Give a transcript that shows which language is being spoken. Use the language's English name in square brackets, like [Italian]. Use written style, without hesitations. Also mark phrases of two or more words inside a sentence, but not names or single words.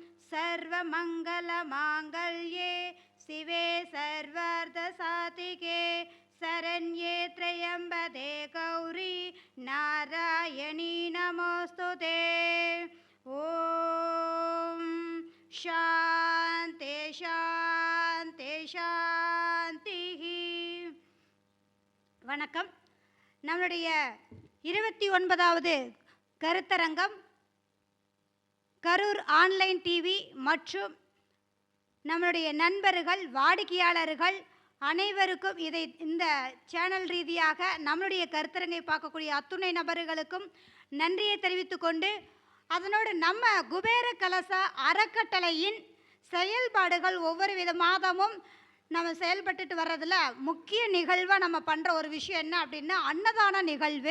[Sanskrit] सर्वमंगलमांगल्ये शिवे सर्वार्थसाधिके शरण्ये त्र्यंबके गौरी नारायणी नमोस्तुते. ओम. शांति शांति शांति. [Tamil] வணக்கம். நம்மளுடைய 29வது கருத்தரங்கம் கரூர் ஆன்லைன் டிவி மற்றும் நம்மளுடைய நண்பர்கள் வாடிக்கையாளர்கள் அனைவருக்கும் இந்த சேனல் ரீதியாக நம்மளுடைய கருத்தரங்கை பார்க்கக்கூடிய அத்துணை நபர்களுக்கும் நன்றியை தெரிவித்துக்கொண்டு அதனோடு நம்ம குபேர கலச அறக்கட்டளையின் செயல்பாடுகள் ஒவ்வொரு வித மாதமும் நம்ம செயல்பட்டுட்டு வர்றதில் முக்கிய நிகழ்வாக நம்ம பண்ணுற ஒரு விஷயம் என்ன அப்படின்னா அன்னதான நிகழ்வு.